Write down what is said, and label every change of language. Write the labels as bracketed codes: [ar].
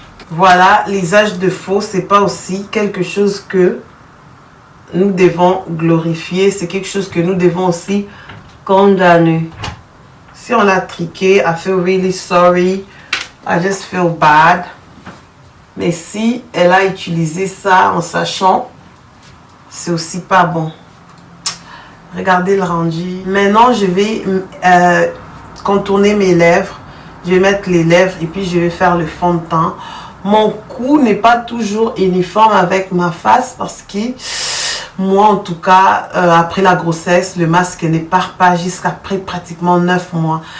[fr] Voilà, l'usage de faux, c'est pas aussi quelque chose que nous devons glorifier, c'est quelque chose que nous devons aussi condamner. Si on l'a triqué, [en] I feel really sorry, I just feel bad. [fr] Mais si elle a utilisé ça en sachant, c'est aussi pas bon. Regardez le rendu. Maintenant, je vais contourner mes lèvres. Je vais mettre les lèvres et puis je vais faire le fond de teint. Mon cou n'est pas toujours uniforme avec ma face parce que moi en tout cas après la grossesse le masque ne part pas jusqu'après pratiquement 9 mois.